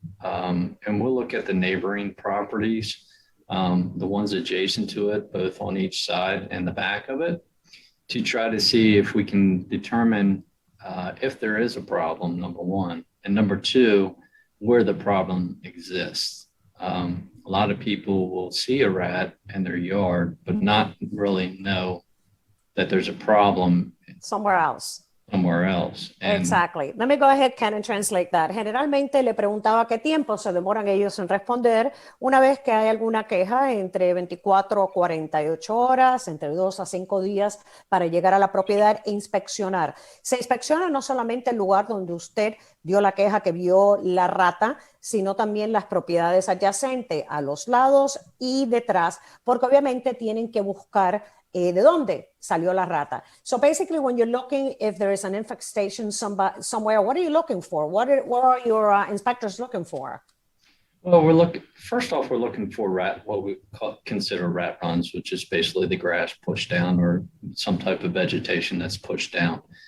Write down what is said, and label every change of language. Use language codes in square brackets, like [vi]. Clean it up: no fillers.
[en] And we'll look at the neighboring properties, the ones adjacent to it, both on each side and the back of it, to try to see if we can determine if there is a problem, number one, and number two, where the problem exists. A lot of people will see a rat in their yard, but not really know that there's a problem somewhere else. somewhere else. And Exactly. Let me go ahead, Ken, and translate that. [es] Generalmente le preguntaba qué tiempo se demoran ellos en responder una vez que hay alguna queja, entre 24 a 48 horas, entre 2 a 5 días para llegar a la propiedad e inspeccionar. Se inspecciona no solamente el lugar donde usted dio la queja que vio la rata, sino también las propiedades adyacentes a los lados y detrás, porque obviamente tienen que buscar de dónde salió la rata. [en] So basically, when you're looking, if there is an infestation somewhere, what are you looking for? What are your inspectors looking for? well, first off, we're looking for what we consider rat runs, which is basically the grass pushed down or some type of vegetation that's pushed down.